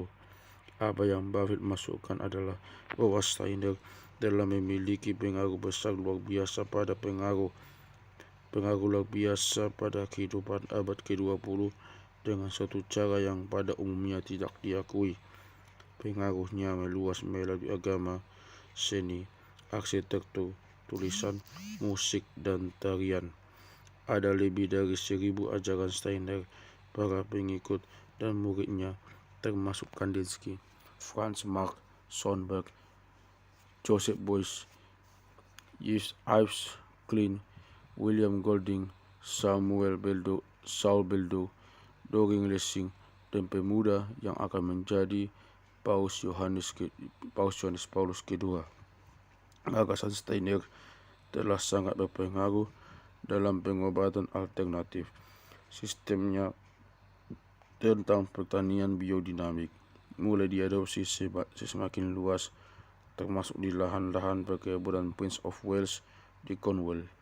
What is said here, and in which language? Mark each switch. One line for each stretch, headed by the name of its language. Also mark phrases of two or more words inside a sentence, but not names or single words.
Indonesian: Apa yang Buffett masukkan adalah bahwa Steiner telah memiliki pengaruh luar biasa pada kehidupan abad ke-20 dengan suatu cara yang pada umumnya tidak diakui. Pengaruhnya meluas melalui agama, seni, arsitektur, tulisan, musik, dan tarian. Ada lebih dari 1000 ajaran Steiner. Para pengikut dan muridnya termasuk Kandinsky, Franz Marc Schoenberg, Joseph Beuys, Yves Klein, William Golding, Saul Bellow, Doreen Lessing, dan pemuda yang akan menjadi Paus Yohanes Paulus II. Gagasan Steiner telah sangat berpengaruh dalam pengobatan alternatif. Sistemnya tentang pertanian biodinamik mulai diadopsi semakin luas, termasuk di lahan-lahan perkebunan Prince of Wales di Cornwall.